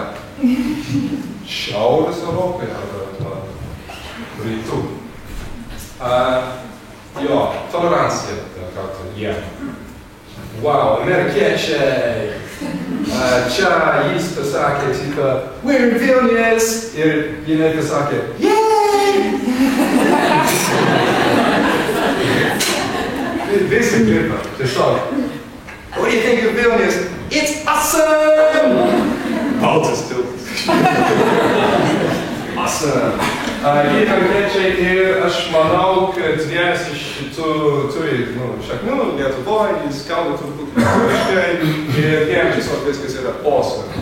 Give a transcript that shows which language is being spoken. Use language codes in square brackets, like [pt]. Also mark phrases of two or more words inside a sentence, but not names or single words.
[lt] Šiaurės Europoje arba rytų. Jo, tolerancija, kartu, jie. Wow, amerikiečiai! Čia jis pasakė, tipo, [en] we're in Vilnius! [lt] Ir jinai pasakė, yay! Visi kirpa, tiesiog. [en] What do you think of Vilnius? It's awesome! [lt] Baltas tiltas. [en] Awesome! [lt] Jie amerikiečiai ir aš manau, kad vienas iš šitų turi šaknų Lietuvoje, jis kalba turbūt lietuviškai ir jiems tiesiog viskas yra awesome.